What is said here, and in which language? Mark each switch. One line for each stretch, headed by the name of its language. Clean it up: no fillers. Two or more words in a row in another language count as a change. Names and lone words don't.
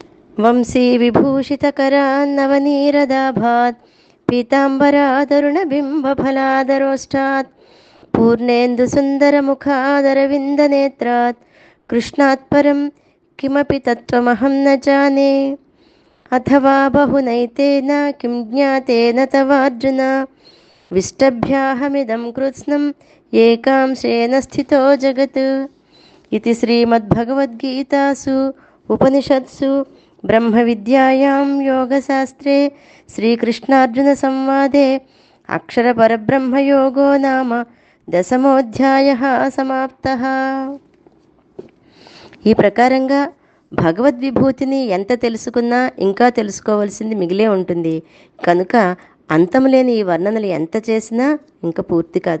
Sanskrit: వంశీ విభూషితకరాన్నవనీరదాభాత్ పీతాంబరాదరుణబింబఫలాదరోష్టాత్ పూర్ణేन्दुसुन्दरमुखादरविन्दनेत्रात् कृष्णात् परं किमपि तत्त्वमहं न जाने अथवा बहुनैतेन किं ज्ञातेन तवार्जुन विष्टभ्याहमिदं कृत्स्नम् एकांशेन स्थितो जगत् इति श्रीमद्भगवद्गीतासु उपनिषत्सु ब्रह्मविद्यायां योगशास्त्रे श्रीकृष्णार्जुनसंवादे अक्षरपरब्रह्मयोगो नाम 10వ అధ్యాయः సమాప్తः.
Telugu: ఈ ప్రకారంగా భగవద్విభూతిని ఎంత తెలుసుకున్నా ఇంకా తెలుసుకోవాల్సింది మిగిలే ఉంటుంది. కనుక అంతములేని ఈ వర్ణనలు ఎంత చేసినా ఇంకా పూర్తి కాదు.